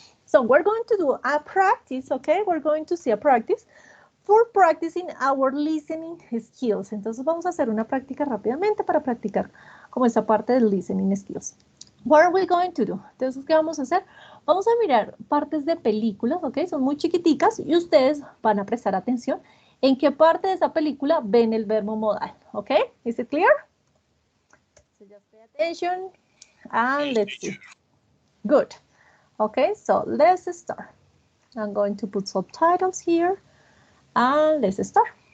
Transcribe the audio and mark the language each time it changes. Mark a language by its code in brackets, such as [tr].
[en] So we're going to do a practice, okay? We're going to see a practice for practicing our listening skills. [es] Entonces vamos a hacer una práctica rápidamente para practicar como esa parte del listening skills. [en] What are we going to do? [es] Entonces, ¿qué vamos a hacer? Vamos a mirar partes de películas, ¿ok? Son muy chiquiticas y ustedes van a prestar atención en qué parte de esa película ven el verbo modal, ¿ok? [en] Is it clear? So just pay attention and let's see. Good. Okay, so let's start. I'm going to put subtitles here. And let's start.